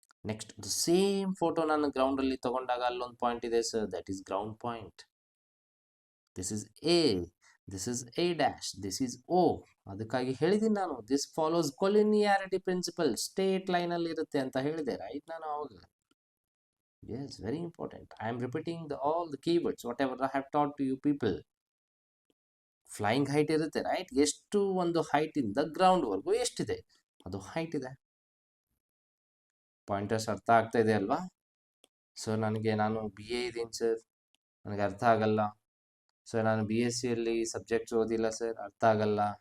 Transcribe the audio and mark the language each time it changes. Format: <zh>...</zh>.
<kn>Next, the same photo ನಾನು ground ಅಲ್ಲಿ ತಗೊಂಡಾಗ ಅಲ್ಲೊಂದು ಪಾಯಿಂಟ್ ಇದೆ sir,</kn> <en>That is ground point. This is A, this is A dash, this is O.</en> <kn>ಅದಕ್ಕಾಗಿ ಹೇಳಿದ್ದೀನಿ ನಾನು,</kn> <en>this follows collinearity principle,</en> <kn>state line ಅಲ್ಲಿ ಇರುತ್ತೆ ಅಂತ ಹೇಳಿದೆ, ರೈಟ್? ನಾನು ಅವಾಗ,</kn> <en>yes, very important. I am repeating all the keywords whatever I have taught to you people.</en> <kn>Flying height ಇರುತ್ತೆ, ರೈಟ್? ಎಷ್ಟು ಒಂದು ಹೈಟ್ ಇಂದ ಗ್ರೌಂಡ್ ವರ್ಗೂ ಎಷ್ಟಿದೆ, ಅದು ಹೈಟ್ ಇದೆ. ಪಾಯಿಂಟರ್ಸ್ ಅರ್ಥ ಆಗ್ತಾ ಇದೆ ಅಲ್ವಾ? ಸರ್ ನಾನು ಬಿ ಎ ಇದ್ದೀನಿ ಸರ್, ನನಗೆ ಅರ್ಥ ಆಗಲ್ಲ ಸರ್, ನಾನು ಬಿ ಎಸ್ ಸಿಯಲ್ಲಿ ಸಬ್ಜೆಕ್ಟ್ಸ್ ಓದಿಲ್ಲ ಸರ್, ಅರ್ಥ ಆಗಲ್ಲ.</kn>